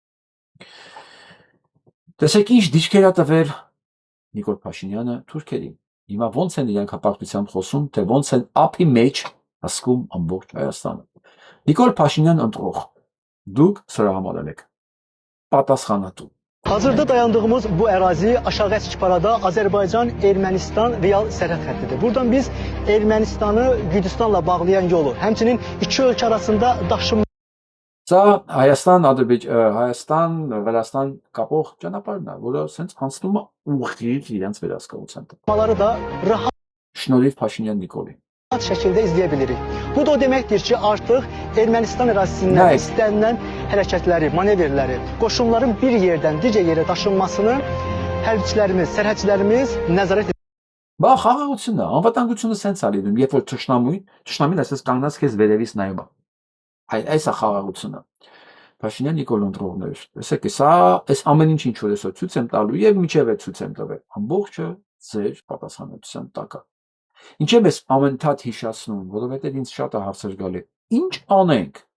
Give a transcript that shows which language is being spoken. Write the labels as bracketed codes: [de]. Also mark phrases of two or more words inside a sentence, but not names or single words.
[hy] Տեսեք ինչ դիրքեր է տվել Նիկոլ Փաշինյանը թուրքերին։ Հիմա ոնց են իրենք հպարտությամբ խոսում, թե ոնց են ափի մեջ հասկում ամբողջ Հայաստանը։ Նիկոլ Փաշինյան ընտրող, դուք սրա համար եք պատասխանատու։ [az] Hazırda dayandığımız bu ərazi aşağı Əskişparada Azərbaycan-Ermənistan real sərhəd xəttidir. Buradan biz Ermənistanı Gürcüstanla bağlayan yolu, həmçinin iki ölkə arasında daşınma [hy] Սա Հայաստան կապող ճանապարհն է, որը սենց անցնում է ուղիղ իրենց վերահսկողության տակ։ [az] da rahat [hy] Շնորհիվ Փաշինյան Նիկոլին։ [az] şəkildə izləyə bilirik. Bu da o deməkdir ki, artıq Ermənistan ərazisindən istənilən hərəkətləri, manevrləri, qoşunların bir yerdən digər yerə daşınmasını hərbiçilərimiz, sərhədçilərimiz nəzarət edir. [hy] Բա խաղաղությունն է, անվտանգությունը սենց է լինում, երբ որ թշնամին այսպես կանգնած քեզ վերևից նայում է։ Այս է խաղաղությունը։ Փաշինյան Նիկոլ ընտրողներ, տեսեք, այս ամեն ինչ որ ես ցույց եմ տալու եւ միջև է ցույց եմ տվել։ Ամբողջը ձեր պատասխանատվության տակ է։ Ինչեւ ես ամենթատ հիշացնում, որովհետեւ ինձ շատ է հարցեր գալի։ Ինչ անենք։